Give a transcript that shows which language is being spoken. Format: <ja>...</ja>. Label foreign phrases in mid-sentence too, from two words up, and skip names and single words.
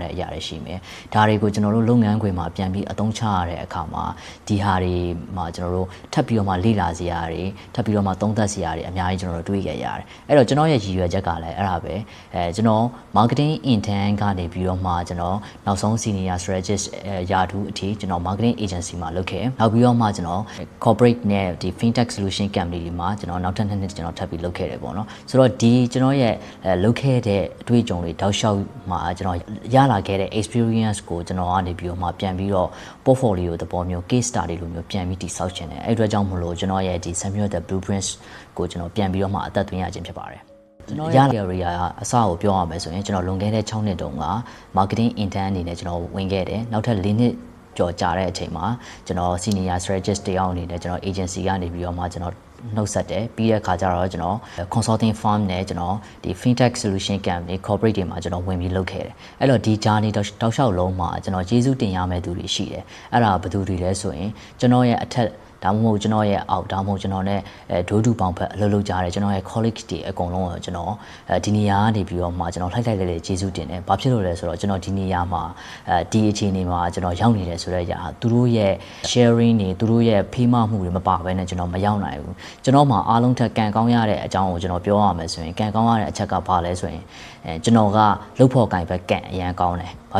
<my>တဲ့အရာတွေရှိမယ်ဒါတွေကိုကျွန်တော်တို့လုပ်ငန်းခွင်မှာပြန်ပြီးအသုံးချရတဲ့အခါမှာဒီဟာတွေမှာကျွန်တော်တို့ထပ်ပြီးတော့မှလေ့လာစရာတွေထပ်ပြီးတော့မှသုံးသပ်စရာတွေအများကြီးကျွန်တော်တို့တွေးခဲ့ရတယ်အဲ့တော့ကျွန်တော်ရဲ့ရည်ရွယ်ချက်ကလည်းအဲ့ဒါပဲကျွန်တော်</my> <en>marketing intern</en> <my>ကနေပြီးတော့မှကျွန်တော်နောက်ဆုံး</my> <en>senior strategist</en> <my>ယာထူးအထိကျွန်တော်</my> <en>marketing agency</en> <my>မှာလုပ်ခဲ့နောက်ပြီးတော့မှကျွန်တော် corporate နဲ့ဒီ</my> <en>fintech solution company</en> <my>တွေမှာကျွန်တော်နောက်ထပ်2နှစ်ကျွန်တော်ထပ်ပြီးလုပ်ခဲ့တယ်ပေါ့နော် ဆိုတော့ဒီကျွန်တော်ရဲ့လုပ်ခဲ့တဲ့အတွေ့အကြုံတွေတောက်လျှောက်မှာကျွန်တော်ရလာခဲ့တဲ့ experience ကိုကျွန်တော်ကနေပြီးတော့မှပြန်ပြီးတော့ portfolio သဘောမျိုး</my> <en>case study</en> <my>လိုမျိုးပြန်ပြီးတည်ဆောက်ခြင်းတယ်အဲ့အတွက်ကြောင့်မလို့ကျွန်တော်ရဲ့ဒီ Samuel the Blueprints ကိုကျွန်တော်ပြန်ပြီးတော့မှအသက်သွင်းရခြင်းဖြစ်ပါတယ်ကျွန်တော်ရတဲ့ area အ စကိုပြောရမယ်ဆိုရင်ကျွန်တော်လွန်ခဲ့တဲ့6နှစ်တုန်းက</my> <en>marketing intern</en> <my>အနေနဲ့ကျွန်တော်ဝင်ခဲ့တယ်နောက်ထပ်4နှစ်ကျော်ကြာတဲ့အချိန်မှာကျွန်တော်</my> <en>senior strategist</en> <my>တယောက်အနေနဲ့ကျွန်တော် agency ကနေပြီးတော့မှကျွန်တော်နှုတ်ဆက်တယ်ပြီးတဲ့အခါကျတော့ကျွန်တော် consulting firm နဲ့ကျွန်တော်ဒီ</my> <en>fintech solution company</en> <my>corporate တွေမှာကျွန်တော်ဝင်ပြီးလုပ်ခဲ့တယ်အဲ့တော့ဒီ journey တောက်လျှောက်လုံးမှာကျွန်တော်ကျေးဇူးတင်ရမယ့်သူတွေရှိတယ်အဲ့ဒါဘယ်သူတွေလဲဆိုရင်ကျွန် တော်ရဲ့အထက်ဒါမှမဟုတ်ကျွန်တော်ရဲ့အောက်ဒါမှမဟုတ်ကျွန်တော်နဲ့ဒိုးတူပေါင်းဖက်အလုပ်လုပ်ကြတယ်ကျွန်တော်ရဲ့ colleague တွေအကုန်လုံးကိုကျွန်တော်ဒီနေရာကနေပြီးတော့မှကျွန်တော်လှိုက်လိုက်လေးကျေးဇူးတင်တယ်။ဘာဖြစ်လို့လဲဆိုတော့ကျွန်တော်ဒီနေရာမှာဒီအခြေအနေမှာကျွန်တော်ရောက်နေတယ်ဆိုတဲ့အရာသူတို့ရဲ့ sharing တွေသူတို့ရဲ့ဖေးမမှုတွေမပါဘဲနဲ့ကျွန်တော်မရောက်နိုင်ဘူး။ကျွန်တော်မှာအားလုံးထက်ကံကောင်းရတဲ့အကြောင်းကိုကျွန်တော်ပြောရမယ်ဆိုရင်ကံကောင်းရတဲ့အချက်ကဘာလဲဆိုရင်ကျွန်တော်ကလှုပ်ဖို့ကင်ဘက်ကံအရန်ကောင်းတယ်။ဘာ</my>